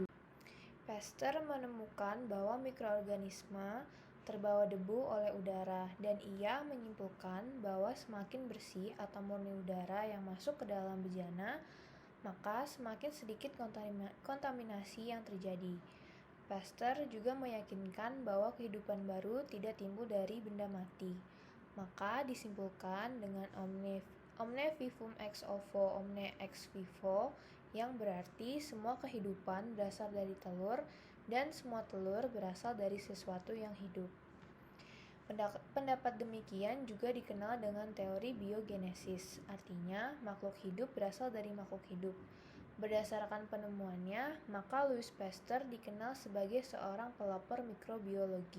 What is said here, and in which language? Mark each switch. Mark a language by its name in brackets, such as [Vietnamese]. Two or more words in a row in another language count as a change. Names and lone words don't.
[Indonesian] Pasteur menemukan bahwa mikroorganisme terbawa debu oleh udara, dan ia menyimpulkan bahwa semakin bersih atau murni udara yang masuk ke dalam bejana, maka semakin sedikit kontaminasi yang terjadi. Pasteur juga meyakinkan bahwa kehidupan baru tidak timbul dari benda mati. Maka disimpulkan dengan [Latin] omne vivum ex ovo omne ex vivo, [Indonesian] yang berarti semua kehidupan berasal dari telur dan semua telur berasal dari sesuatu yang hidup. Pendapat demikian juga dikenal dengan teori biogenesis, artinya makhluk hidup berasal dari makhluk hidup. Berdasarkan penemuannya, maka Louis Pasteur dikenal sebagai seorang pelopor mikrobiologi.